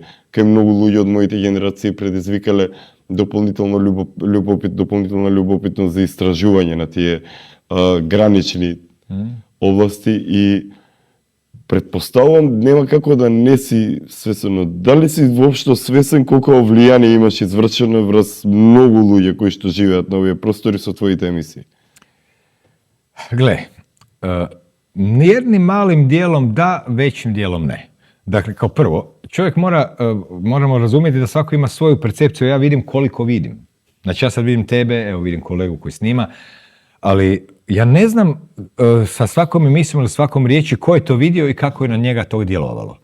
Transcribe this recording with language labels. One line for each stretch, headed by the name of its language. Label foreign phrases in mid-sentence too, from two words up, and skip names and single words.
Macedonian: Кај многу луѓе од моите генерации предизвикале дополнителна љубопитност за истражување на тие гранични области и предпоставувам нема како да не си свесен. Дали си воопшто свесен колко влијание имаш извршено врз многу луѓе кои што живеат на овие простори со твоите емисии?
Croatian: Gle, jednim malim dijelom da, većim dijelom ne. Dakle, kao prvo, čovjek moramo razumjeti da svako ima svoju percepciju, ja vidim koliko vidim. Znači ja sad vidim tebe, evo vidim kolegu koji snima, ali ja ne znam sa svakom emisijom ili svakom riječi ko je to vidio i kako je na njega to djelovalo.